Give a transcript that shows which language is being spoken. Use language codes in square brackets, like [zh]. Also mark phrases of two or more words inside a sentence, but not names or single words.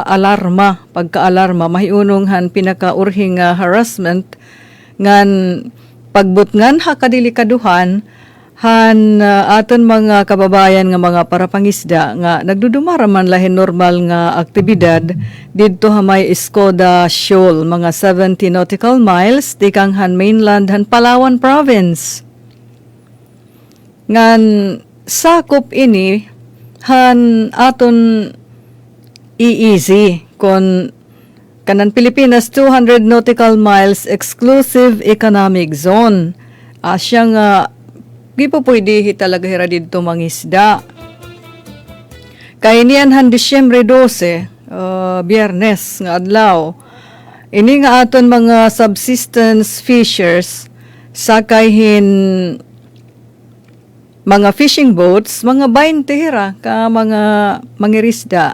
[war] alarma pagka-alarma mahiunong han pinakaurhing harassment ngan pagbutngan ha kadilikaduhan han aton mga kababayan nga mga parapangisda nga nagdudumara man lahin normal nga aktibidad didto ha may Escoda Shoal mga 70 [en] nautical miles [war] tikang han mainland han Palawan province ngan sakop ini han aton EEZ kon kanan Pilipinas 200 [en] nautical miles exclusive economic zone. [war] Asya nga di po pwede talaga hira dito mangisda. Kay niyan han Disyembre 12, Biyernes nga adlaw. Ini nga aton mga [en] subsistence fishers [war] sakayhin mga [en] fishing boats, [war] mga 20 hira ka mga mangirisda.